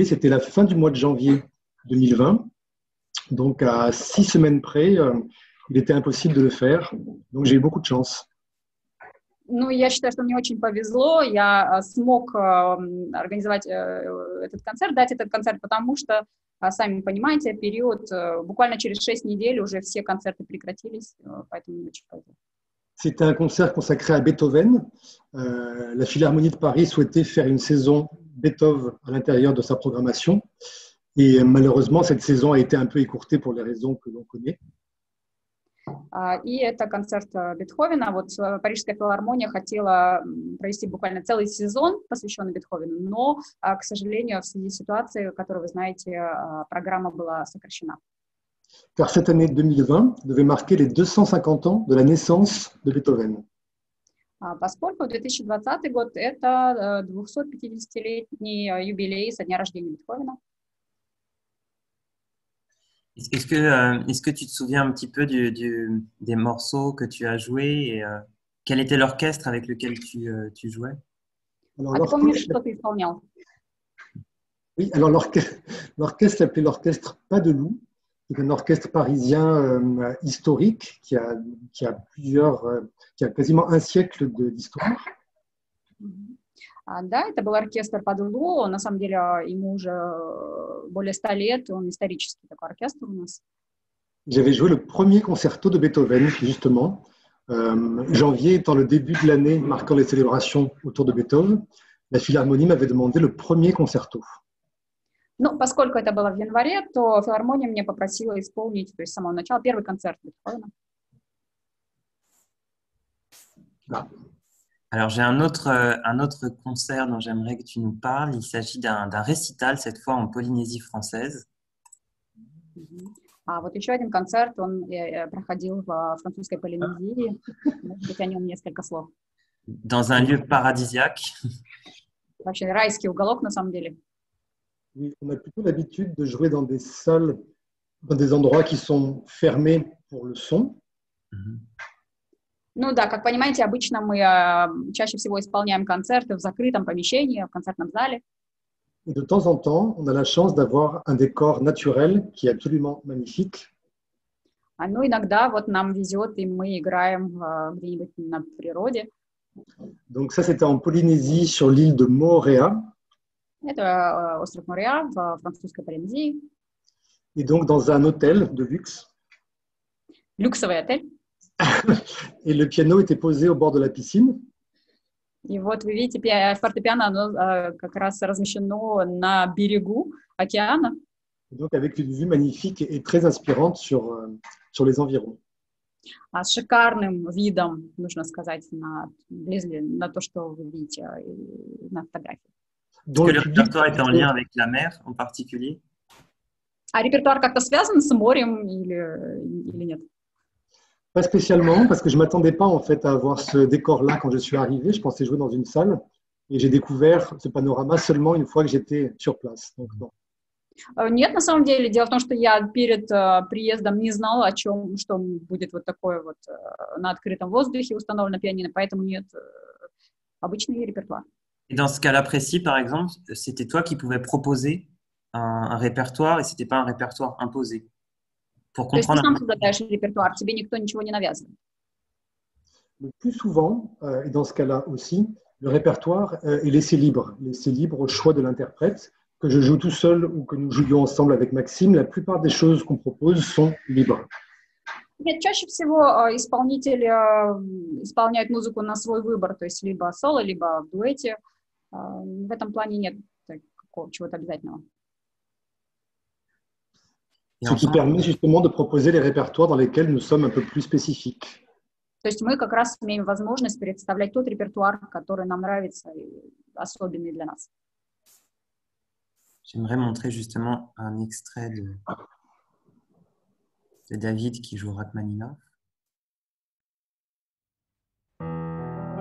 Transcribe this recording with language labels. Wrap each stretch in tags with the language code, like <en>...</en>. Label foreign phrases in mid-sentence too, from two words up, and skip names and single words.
<fr>C'était la fin du mois de janvier 2020. Donc, à 6 semaines près, il était impossible de le faire. Donc, j'ai eu beaucoup de chance.</fr> <ru>Ну, я считаю, что мне очень повезло. Я смог организовать этот концерт, дать этот концерт, потому что, сами понимаете, период, буквально через 6 недель уже все концерты прекратились, поэтому мне очень повезло.</ru> <fr>C'était un concert consacré à Beethoven. La Philharmonie de Paris souhaitait faire une saison Beethoven à l'intérieur de sa programmation. Et malheureusement, cette saison a été un peu écourtée pour les raisons que l'on connaît.</fr> <ru>И это концерт Бетховена. Вот Парижская филармония хотела провести буквально целый сезон, посвященный Бетховену, но, к сожалению, в связи с ситуацией, которую вы знаете, программа была сокращена.</ru> <fr>Car cette année 2020 devait marquer les 250 ans de la naissance de Beethoven.</fr> <ru>Поскольку 2020 год – это 250-летний юбилей со дня рождения Бетховена.</ru> <fr>Est-ce que tu te souviens un petit peu des morceaux que tu as joués et quel était l'orchestre avec lequel tu jouais? Alors,</fr> <ru>А ты помнишь, что ты исполнял?</ru> <fr>Oui, alors l'orchestre s'appelait l'orchestre Pas de Loup. C'est un orchestre parisien historique qui a quasiment un siècle d'histoire.</fr> <ru>Да, это был оркестр Падулу. На самом деле ему уже более 100 лет. Он исторический такой оркестр у нас.</ru> <fr>J'avais joué le premier concerto de Beethoven, justement. Janvier étant le début de l'année marquant les célébrations autour de Beethoven, la Philharmonie m'avait demandé le premier concerto.</fr> <ru>Ну, поскольку это было в январе, то филармония меня попросила исполнить, то есть с самого начала, первый концерт Бетховена. Ah.</ru> <fr>Alors, j'ai un autre concert dont j'aimerais que tu nous parles. Il s'agit d'un récital, cette fois en Polynésie française.</fr> <ru>А вот еще один концерт, он проходил в французской Полинезии. Может быть, о нем несколько слов.</ru> <fr>Dans un lieu paradisiaque.</fr> <ru>Вообще райский уголок, на самом деле.</ru> <fr>Oui, on a plutôt l'habitude de jouer dans des salles, dans des endroits qui sont fermés pour le son.</fr> <ru>Ну да, как понимаете, обычно мы чаще всего исполняем концерты в закрытом помещении, в концертном зале.</ru> <fr>Et de temps en temps, on a la chance d'avoir un décor naturel qui est absolument magnifique.</fr> <ru>Ну, иногда вот нам везет, и мы играем где-нибудь на природе.</ru> <fr>Donc ça, c'était en Polynésie, sur l'île de Moorea.</fr> <ru>Это остров Мореа в французской Полинезии.</ru> <fr>Et donc dans un hôtel de luxe.</fr> <ru>Люксовый отель.</ru> <fr>Et le piano était posé au bord de la piscine.</fr> <ru>И вот вы видите, фортепиано, оно как раз размещено на берегу океана.</ru> <fr>Donc avec une vue magnifique et très inspirante sur les environs.</fr> <ru>С шикарным видом, нужно сказать, на то, что вы видите на фотографии.</ru> <fr>Est-ce que le répertoire est en lien avec la mer en particulier?</fr> <ru>А репертуар как-то связан с морем или нет?</ru> <fr>Pas spécialement, parce que je ne m'attendais pas en fait à avoir ce décor-là quand je suis arrivé. Je pensais jouer dans une salle et j'ai découvert ce panorama seulement une fois que j'étais sur place. Donc, non.</fr> <ru>Нет, на самом деле. Дело в том, что я перед приездом не знала, о чем, что будет вот такое вот на открытом воздухе установлено пианино, поэтому нет, обычный репертуар.</ru> <fr>Et dans ce cas-là précis, par exemple, c'était toi qui pouvais proposer un répertoire et ce n'était pas un répertoire imposé. Pour</fr> <ru>То есть ты</ru> <fr>comprendre.</fr> <ru>сам предлагаешь репертуар, тебе никто ничего не навязывает.</ru> <fr>Le plus souvent, et dans ce cas-là aussi, le répertoire est laissé libre au choix de l'interprète. Que je joue tout seul ou que nous jouions ensemble avec Maxime, la plupart des choses qu'on propose sont libres.</fr> <ru>Нет, чаще всего исполнитель исполняет музыку на свой выбор, то есть либо соло, либо в дуэте. В этом плане нет чего-то обязательного.</ru> <fr>Ce qui permet justement de proposer les répertoires dans lesquels nous sommes un peu plus spécifiques.</fr> <ru>То есть мы как раз имеем возможность представлять тот репертуар, который нам нравится и особенный для нас.</ru> <fr>J'aimerais montrer justement un extrait de David qui joue Rachmaninoff.</fr>